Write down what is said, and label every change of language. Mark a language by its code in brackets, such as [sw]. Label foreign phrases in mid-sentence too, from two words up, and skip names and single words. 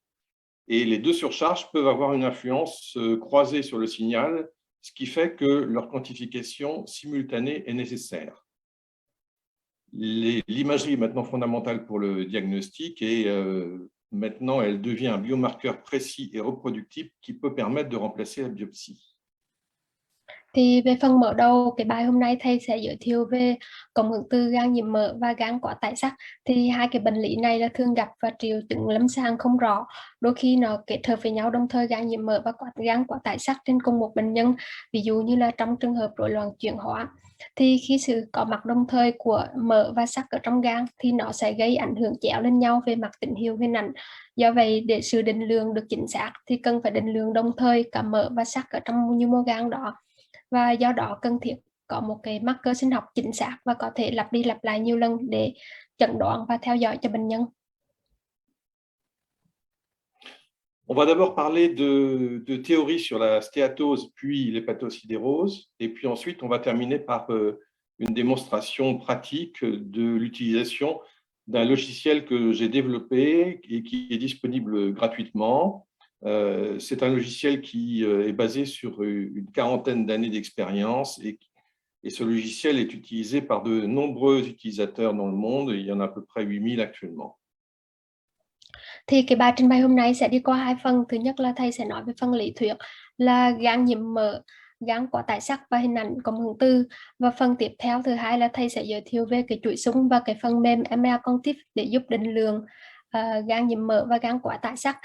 [fr] Et les deux surcharges peuvent avoir une influence croisée sur le signal, ce qui fait que leur quantification simultanée est nécessaire. L'imagerie est maintenant fondamentale pour le diagnostic et maintenant elle devient un biomarqueur précis et reproductible qui peut permettre de remplacer la biopsie. [vi] Thì về phần mở đầu cái bài hôm nay thầy sẽ giới thiệu về cộng hưởng từ gan nhiễm mỡ và gan quá tải sắt. Thì hai cái bệnh lý này là thường gặp và triệu chứng lâm sàng không rõ. Đôi khi nó kết hợp với nhau đồng thời gan nhiễm mỡ và gan quá tải sắt trên cùng một bệnh nhân. Ví dụ như là trong trường hợp rối loạn chuyển hóa. Thì khi sự có mặt đồng thời của mỡ và sắt ở trong gan thì nó sẽ gây ảnh hưởng chéo lên nhau về mặt tín hiệu hình ảnh. Do vậy để sự định lượng được chính xác thì cần phải định lượng đồng thời cả mỡ và sắt ở trong nhu mô gan đó. Và do đó cần thiết có một cái marker sinh học chính xác và có thể lặp đi lặp lại nhiều lần để chẩn đoán và theo dõi cho bệnh nhân. [fr] On va d'abord parler de théorie sur la stéatose puis l'hépatosidérose et puis ensuite on va terminer par une démonstration pratique de l'utilisation d'un logiciel que j'ai développé et qui est disponible gratuitement. C'est un logiciel qui est basé sur une quarantaine d'années d'expérience et ce logiciel est utilisé par de nombreux utilisateurs dans le monde. Il y en a à peu près 8000 actuellement. [vi] Thì cái bài trình bày hôm nay sẽ đi qua hai phần. Thứ nhất là thầy sẽ nói về phần lý thuyết là gan nhiễm mỡ gan quả tải sắc và hình ảnh cộng hưởng từ. Và phần tiếp theo thứ hai là thầy sẽ giới thiệu về cái chuỗi súng và cái phần mềm ML Cognitive để giúp định lượng gan nhiễm mỡ và gan quả tải sắc.